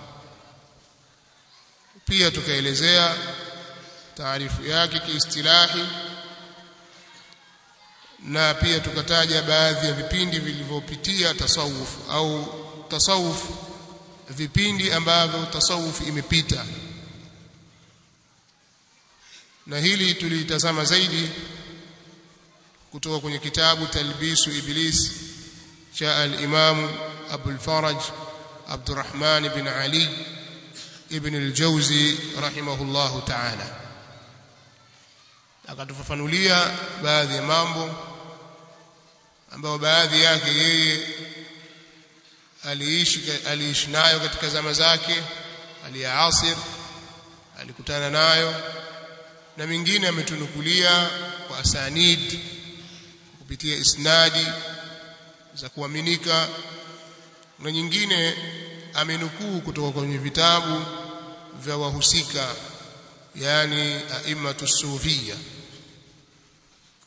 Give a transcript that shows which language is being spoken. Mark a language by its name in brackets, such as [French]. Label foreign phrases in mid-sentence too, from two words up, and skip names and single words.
[Swahili] Pia tukaelezea taarifu yake kiistilahi, na pia tukataja baadhi ya vipindi vilivyopitia tasawuf, au tasawuf, vipindi ambavyo tasawuf imepita. Na hili tulitazama zaidi kutoka kwenye kitabu Talbisu Iblis cha al-Imam Abul Faraj Abdurrahman ibn Ali ibn al-Jawzi [Arabic] رحمه الله تعالى. [Swahili] Akatufafanulia baadhi ya mambo ambayo baadhi yake yeye aliishi nayo katika zama zake, aliyaasir, alikutana nayo, na mingine ametunukulia kwa asanid, kupitia isnadi za kuaminika, na nyingine amenukuu kutoka kwenye vitabu vya wahusika, yani [Arabic] أئمة الصوفية.